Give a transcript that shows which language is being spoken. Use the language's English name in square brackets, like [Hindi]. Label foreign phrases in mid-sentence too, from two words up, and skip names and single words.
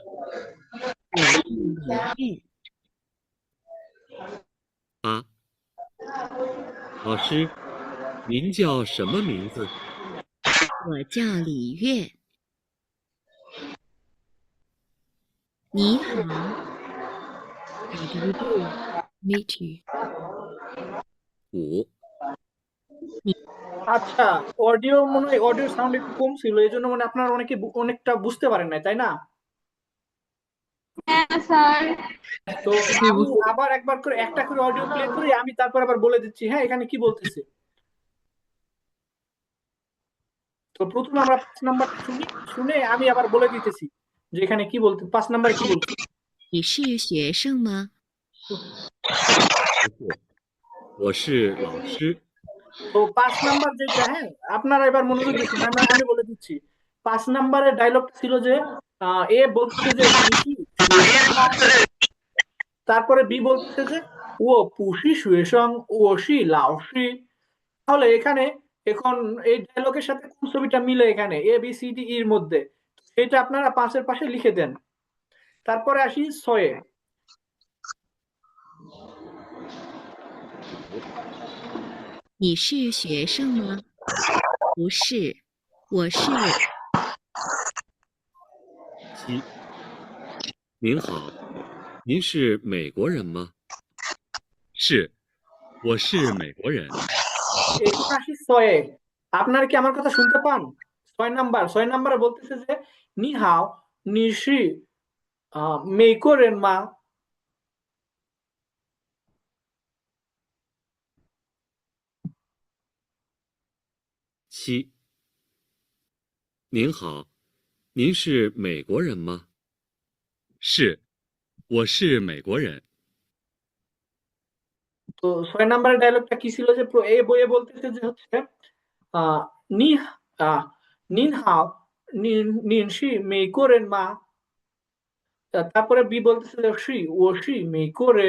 [Chinese] 我叫李月，啊，老师，您叫什么名字？我叫李月。你好， How do you do? Meet you. 5、 [Bangla] আচ্ছা, অডিও মনে হয় [English] audio sound [Bangla] একটু কম ছিল, এই জন্য মানে আপনারা অনেকটা বুঝতে পারেন নাই, তাই না? হ্যাঁ স্যার। তো আমি আবার একবার করে একটা করে [English] audio play [Bangla] করি, আমি তারপর আবার বলে দিচ্ছি হ্যাঁ এখানে কি বলতেছে। তো প্রথমে আমরা 5 নাম্বারটা শুনি, শুনে আমি আবার বলে দিতেছি যে এখানে কি বলতে, 5 নাম্বারে কি বলছে। [Chinese] 你是学生吗？我是老师。 [Bangla] তো 5 নাম্বার যেটা, হ্যাঁ আপনারা এবার মনোযোগ দিচ্ছেন, আমি বলে দিচ্ছি। 5 নাম্বারের ডায়লগটা ছিল যে এ বলতেছে যে [Chinese] 你是, [Bangla] তারপরে বি বলতেছে যে [Chinese] 我不是学生我是老师. [Bangla] তাহলে এখানে এখন এই ডায়লগের সাথে কোন ছবিটা মিলে এখানে এ বি সি ডি এর মধ্যে, সেটা আপনারা 5-এর পাশে লিখে দেন। তারপরে আসি 6-এ। [Chinese] 你是学生吗？不是，我是。 7、 您好，您是美国人吗？是，我是美国人。 [Bangla] এখন আসি 6-এ। আপনারা কি আমার কথা শুনতে পান? 6 নাম্বারে বলতেছে যে [Chinese] 你好你是美国人吗. 7、您好，您是美国人吗？是，我是美国人。 [Bangla] তো 6 নাম্বারের ডায়লগটা কি ছিল যে এ বইয়ে বলতেছে যে হচ্ছে আহ, [Chinese] 你您好您是美国人吗. [Bangla] তারপরে বি বলতেছে যে [Chinese] 是我是美国人.